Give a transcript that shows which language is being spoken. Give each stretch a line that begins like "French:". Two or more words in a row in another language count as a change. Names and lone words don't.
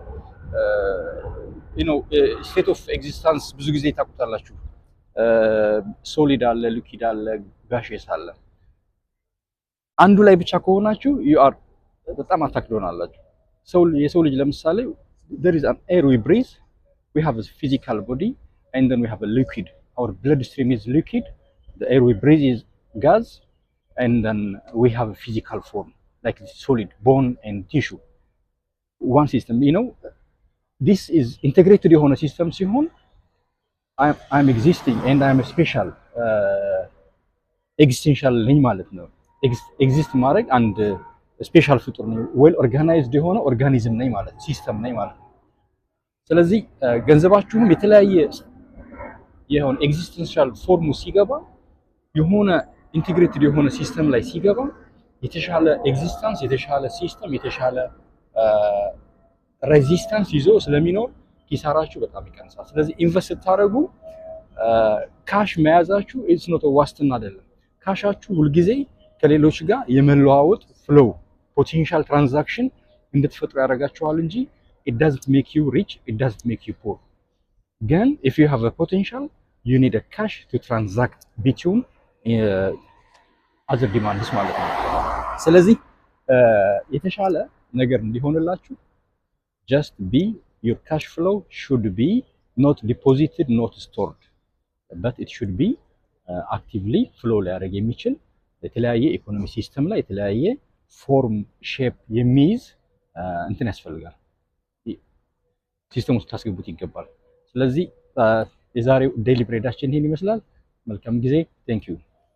English: state of existence
Amharic: ብዙ ጊዜ ታውቁታላችሁ። ሶሊድ አለ፣ ሊኩዊድ አለ፣ ጋሼስ አለ። አንዱ ላይ ብቻ ከሆናችሁ በጣም አታክ ትሆናላችሁ። የሰው ልጅ ለምሳሌ
English: there is an air we breathe, we have a physical body and then we have a liquid. Our blood stream is liquid, the air we breathe is gas, and then we have a physical form like solid bone and tissue. One system, this is integrated
Amharic: የሆነ ሲስተም ሲሆን
English: I'm existing and I'm a special existential
Amharic: ነኝ ማለት ነው። ኤግዚስት ማድረግ አንድ ስፔሻል ፍጡር ነኝ፣
English: well organized
Amharic: የሆነ ኦርጋኒዝም ነኝ ማለት ሲስተም ነኝ ማለት ነው። ስለዚህ ገንዘባችሁም የተለያየ የሆነ ኤግዚስተንሻል ፎርሙ ሲገባ የሆነ ኢንቴግሬትድ የሆነ ሲስተም ላይ ሲገባ የተሻለ ኤግዚስተንስ፣ የተሻለ ሲስተም፣ የተሻለ ሬዚስታንስ ይዞ ስለሚኖር ኪሳራችሁ በጣም ይቀንሳል። ስለዚህ ኢንቨስት ስታደርጉ ካሽ መያዛችሁ
English: it's not
Amharic: ዋስትና አይደለም። ካሻችሁ ሁልጊዜ ከሌሎች ጋር የመለዋወጥ
English: flow potential transaction
Amharic: እንድትፈጥሩ ያደርጋችኋል እንጂ
English: it doesn't make you rich, it doesn't make you poor. Again, if you have a potential, you need a cash to transact between other demands
Amharic: ማለት ነው። ስለዚህ የተሻለ ነገር እንዲሆንላችሁ
English: just be your cash flow should be not deposited, not stored, but it should be actively flow
Amharic: ሊያደርግ የሚችል የተለያየ ኢኮኖሚ ሲስተም ላይ የተለያየ ፎርም ሼፕ የሚይዝ እንትን ያስፈልጋል፣ ሲስተም ውስጥ ታስገቡት ይገባል። ስለዚህ የዛሬው ዴይሊ ብሬዳችን ይሄን ይመስላል። መልካም ጊዜ።
English: thank you